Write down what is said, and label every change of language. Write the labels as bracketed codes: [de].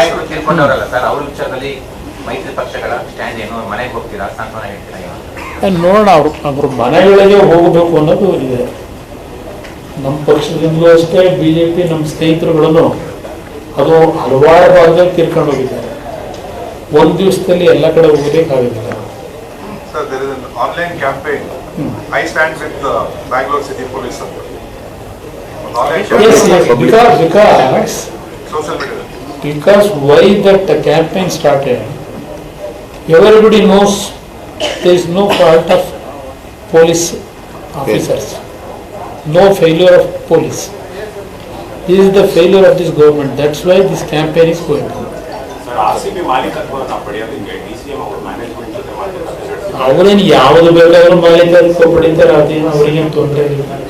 [kn] ತಿಳ್ಕೊಂಡವರಲ್ಲ sir, ಅವ್ರ ವಿಚಾರದಲ್ಲಿ ಮೈತ್ರಿ ಪಕ್ಷಗಳ ಸ್ಟ್ಯಾಂಡ್ ಏನು, ಮನೆಗೆ ಹೋಗ್ತೀರಾ, ಸಾಂತ್ವನ ಹೇಳ್ತೀರಾ? ನೋಡೋಣ, ಅವ್ರ ಮನೆಗಳಿಗೆ ಹೋಗಬೇಕು ಅನ್ನೋದು ಇದೆ. ನಮ್ಮ ಪಕ್ಷದಿಂದಲೂ ಅಷ್ಟೇ, ಬಿಜೆಪಿ ನಮ್ಮ ಸ್ನೇಹಿತರುಗಳನ್ನು ಅದು ಹಲವಾರು ಭಾಗದಲ್ಲಿ ತೀರ್ಕೊಂಡು ಹೋಗಿದ್ದಾರೆ. ಒಂದು ದಿವಸದಲ್ಲಿ ಎಲ್ಲ ಕಡೆ ಹೋಗಬೇಕಾಗಿಲ್ಲ. [en] Sir, there is an online campaign. I stand with the Bangalore City Police. Yes, because Social media. Because why that campaign started, everybody knows there is no fault of police officers, no failure of police. This is the failure of this government. That's why this campaign is going on. [kn] Sir, RCB ಮಾಲೀಕತ್ವವನ್ನು ಪಡೆಯೋದಕ್ಕೆ DCM ಅವರು management ಜೊತೆ ಮಾಡಿದ್ದಾರೆ. ಅವರೇನು ಯಾವುದು ಬೇಕಾದ್ರೂ ಮಾಲೀಕತ್ವ ಪಡಿತಾರೆ, ಅದೇನು ಅವರಿಗೇನು ತೊಂದರೆ ಇಲ್ಲ.